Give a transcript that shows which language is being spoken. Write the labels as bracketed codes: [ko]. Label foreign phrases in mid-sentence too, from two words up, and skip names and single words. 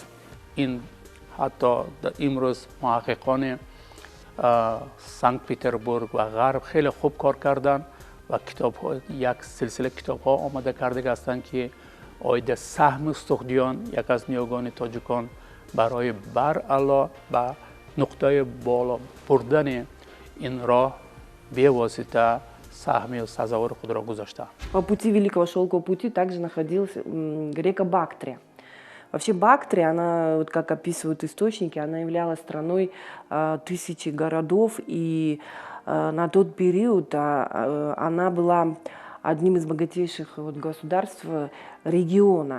[tg] ин ҳатто имрӯз муҳаққиқони Санкт Петербург ва ғарб хеле хуб кор карданд ва як силсила китобҳо омода карда ҳастанд ки оида саҳми суғдиён як аз ниёгони тоҷикон барои баръало ба нуқтаи боло бурдани ин роҳ бевосита саҳми сазовори худро гузоштаанд. [ru] По пути Великого Шелкового пути также находилась река Бактрия. Вообще Бактрия, она, как описывают источники, она являлась страной тысячи городов, и на тот период она была одним из богатейших государств региона.